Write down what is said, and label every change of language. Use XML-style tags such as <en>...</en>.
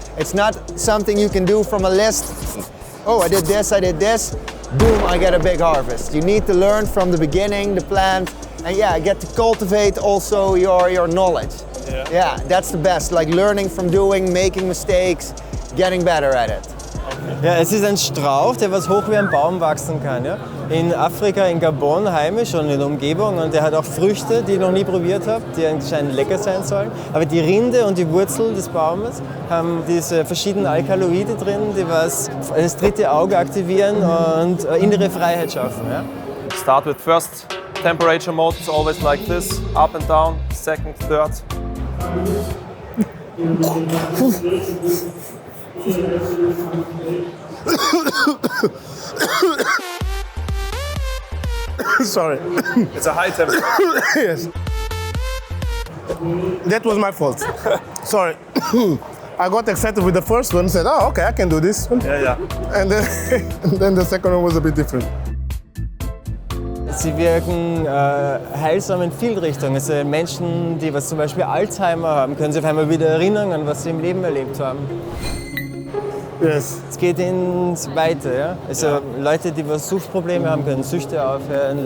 <en>It's not something you can do from a list. Oh, I did this, boom, I get a big harvest. You need to learn from the beginning, the plant, and yeah, get to cultivate also your knowledge. Yeah, that's the best, like learning from doing, making mistakes, getting better at it.</en> <de>Ja, es ist ein Strauch, der was hoch wie ein Baum wachsen kann. Ja? In Afrika, in Gabon, heimisch und in der Umgebung. Und der hat auch Früchte, die ich noch nie probiert habe, die anscheinend lecker sein sollen. Aber die Rinde und die Wurzel des Baumes haben diese verschiedenen Alkaloide drin, die was das dritte Auge aktivieren und innere Freiheit schaffen. Ja?</de> <en>Start with first temperature mode, it's always like this, up and down, second, third. Sorry. It's a high temperature. Yes. That was my fault. Sorry. I got excited with the first one and said, oh, okay, I can do this one. Yeah. And then the second one was a bit different.</en> <de>Sie wirken heilsam in vielen Richtungen. Also Menschen, die was zum Beispiel Alzheimer haben, können sich auf einmal wieder erinnern an was sie im Leben erlebt haben.</de> <en>Yes.</en> <de>Es geht ins Weite. Ja? Also Leute, die was Suchtprobleme haben, können Süchte aufhören.</de>